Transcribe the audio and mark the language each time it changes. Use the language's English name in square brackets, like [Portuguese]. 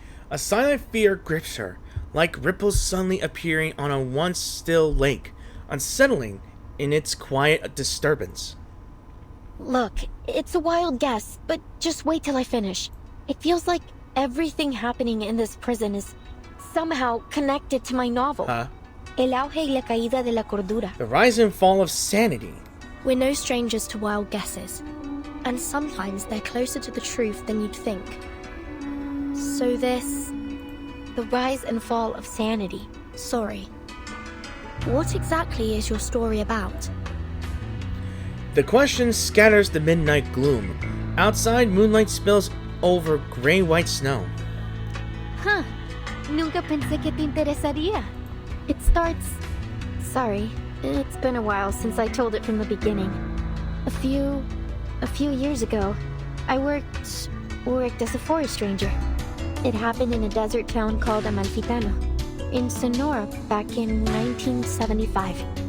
[English] A silent fear grips her, like ripples suddenly appearing on a once still lake, unsettling in its quiet disturbance. Look, it's a wild guess, but just wait till I finish. It feels like everything happening in this prison is somehow connected to my novel. [Spanish] El auge y la caída de la cordura. [English] The rise and fall of sanity. We're no strangers to wild guesses, and sometimes they're closer to the truth than you'd think. So the rise and fall of sanity. Sorry. What exactly is your story about? The question scatters the midnight gloom. Outside, moonlight spills over gray-white snow. Huh. [Spanish] Nunca pensé que te interesaría. [English] It starts... Sorry, it's been a while since I told it from the beginning. A few years ago, I worked as a forest ranger. It happened in a desert town called Amalfitano, in Sonora back in 1975.